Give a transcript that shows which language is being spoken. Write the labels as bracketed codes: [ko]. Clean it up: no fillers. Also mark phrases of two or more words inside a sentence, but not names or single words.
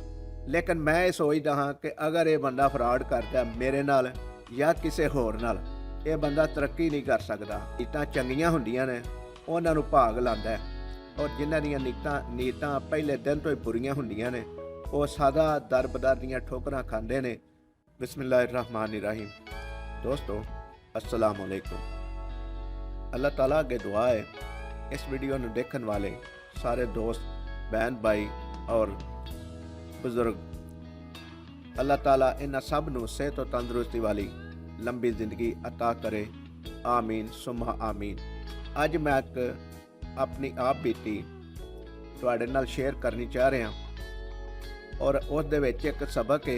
[pa] لیکن میں یہ سوچدا ہاں کہ اگر یہ بندہ فراڈ کردا میرے نال یا کسی ہور نال، یہ بندہ ترقی نہیں کر سکدا. نیتاں چنگیاں ہندیاں نے اوہناں نوں بھاگ لاندا ہے، اور جنہاں دیاں نیتاں پہلے دن تو ہی بریاں ہندیاں نے اوہ سدا در بدر دیاں ٹھوکراں کھاندے نے. [ar] بسم الله الرحمن الرحيم۔ دوستوں السلام عليكم. [pa] اللہ تعالیٰ اگے دعا ہے اس ویڈیو نوں ویکھن والے سارے دوست، بہن، بھائی اور بزرگ، اللہ تعالیٰ انہاں سب نوں صحت اور تندرستی والی لمبی زندگی عطا کرے. [ar] آمين ثم آمين. [pa] اج میں ایک اپنی آپ بیتی تہاڈے نال شیئر کرنی چاہ رہا، اور اس دے وچ ایک سبق ہے.